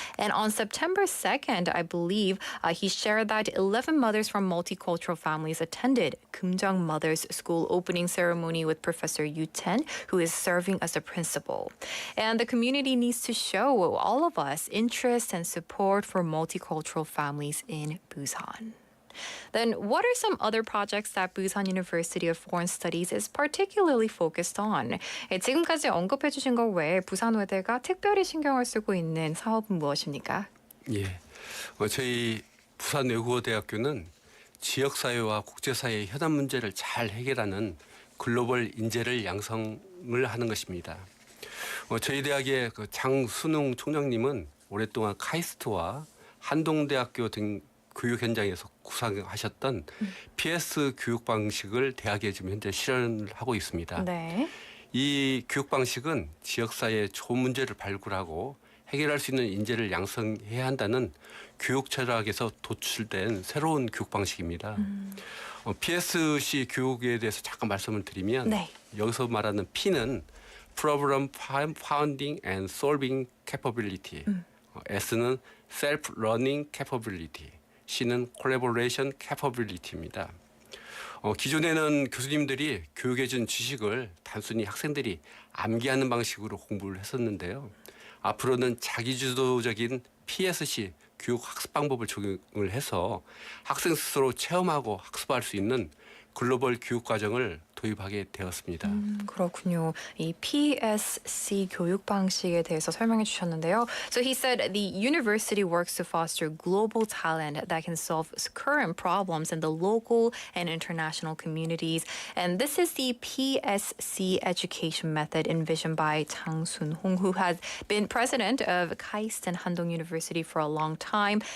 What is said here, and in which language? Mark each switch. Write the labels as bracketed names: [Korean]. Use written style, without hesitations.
[English] And on September 2nd, I believe, he shared that 11 mothers from multicultural families attended Kumjang Mothers School opening ceremony with Professor Yu Ten, who is serving as a principal. And the community needs to show all of us interest and support for multicultural families in Busan. Then what are some other projects that Busan University of Foreign Studies is particularly focused on? [Korean] 지금까지 언급해 주신 것 외에 부산외대가 특별히 신경을 쓰고 있는 사업은 무엇입니까? 예, 저희 부산외국어대학교는 지역사회와 국제사회의 현안 문제를 잘 해결하는 글로벌 인재를 양성을 하는 것입니다. 저희 대학의 장순웅 총장님은 오랫동안 카이스트와 한동대학교 등 교육 현장에서 구상하셨던 PS 교육 방식을 대학에 지금 현재 실현을 하고 있습니다. 네. 이 교육 방식은 지역사회의 좋은 문제를 발굴하고 해결할 수 있는 인재를 양성해야 한다는 교육 철학에서 도출된 새로운 교육 방식입니다. PSC 교육에 대해서 잠깐 말씀을 드리면 네. 여기서 말하는 P는 [English] Problem Founding and Solving Capability, [Korean] S는 [English] Self Learning Capability, [Korean] C는 [English] Collaboration Capability [Korean] 입니다. 기존에는 교수님들이 교육해 준 지식을 단순히 학생들이 암기하는 방식으로 공부를 했었는데요. 앞으로는 자기주도적인 PSC 교육 학습 방법을 적용을 해서 학생 스스로 체험하고 학습할 수 있는 글로벌 교육 과정을 도입하게 되었습니다. 그렇군요. 이 PSC 교육 방식에 대해서 설명해 주셨는데요. [English] So he said the university works to foster global talent that can solve current problems in the local and international communities. And this is the PSC education method envisioned by Chang Sun-hong, who has been president of KAIST and Handong University for a long time.